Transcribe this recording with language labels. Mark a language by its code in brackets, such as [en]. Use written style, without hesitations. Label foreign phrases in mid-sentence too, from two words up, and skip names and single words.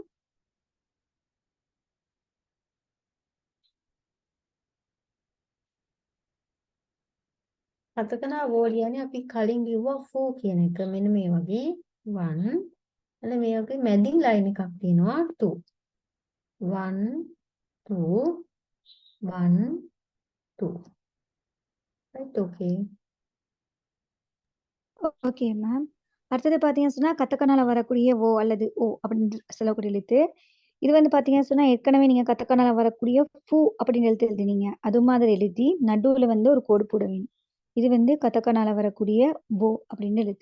[si] කතකනා වෝ ලියන්නේ අපි කලින් කිව්වා ෆෝ කියන එක. මෙන්න මේ වගේ 1 එතන මේ වගේ මැදින් ලයින් එකක් තියෙනවා 2. 1 2 1 2. [en] Right, okay. okay ma'am. [ta] அடுத்தது பார்த்தீங்கன்னு சொன்னா, கத்தக்கனால வரக்கூடிய ஓ அல்லது ஓ அப்படின்னு சொல்லக்கூடிய எழுத்து. இது வந்து பார்த்தீங்கன்னு சொன்னா, ஏற்கனவே நீங்க கத்தக்கனால வரக்கூடிய ஃபு அப்படின்னு எழுத்து எழுதினீங்க. அது மாதிரி எழுதி நடுவுல வந்து ஒரு கோடு போட வேணும். இது வந்து கத்தக்கனால வரக்கூடிய ஓ அப்படின்னு எழுத்து.